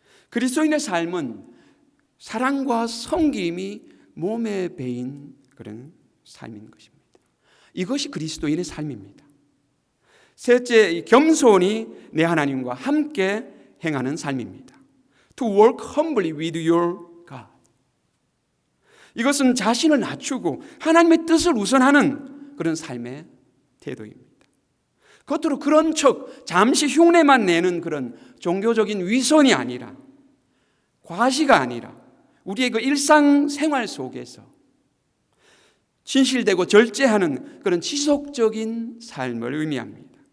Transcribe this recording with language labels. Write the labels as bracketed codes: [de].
[ko] 그리스도인의 삶은 사랑과 섬김이 몸에 배인 그런 삶인 것입니다. 이것이 그리스도인의 삶입니다. 셋째, 겸손히 내 하나님과 함께 행하는 삶입니다. [en] To work humbly with your God. [ko] 이것은 자신을 낮추고 하나님의 뜻을 우선하는 그런 삶의 태도입니다. 겉으로 그런 척 잠시 흉내만 내는 그런 종교적인 위선이 아니라, 과시가 아니라 우리의 그 일상생활 속에서 진실되고 절제하는 그런 지속적인 삶을 의미합니다.